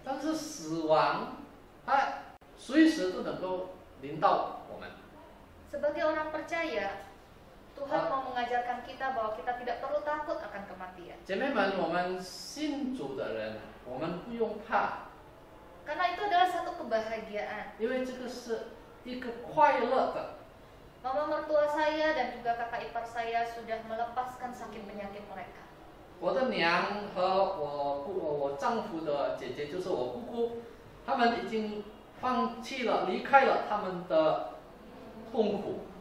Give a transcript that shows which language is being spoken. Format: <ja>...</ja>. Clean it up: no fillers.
<zh>但是死亡，它随时都能够临到我们。</zh> <id>Sebagai orang percaya, Tuhan mau mengajarkan kita bahwa kita tidak perlu takut akan kematian.</id> <zh>姐妹们，我们信主的人，我们不用怕，</zh> <id>Karena itu adalah satu kebahagiaan.</id> <zh>因为这个是一个快乐的。</zh> <id>Mama mertua saya dan juga kakak ipar saya sudah melepaskan sakit penyakit mereka.</id> <zh>我的娘和我丈夫的姐姐，就是我姑姑，他们已经放弃了，离开了他们的痛苦，</zh>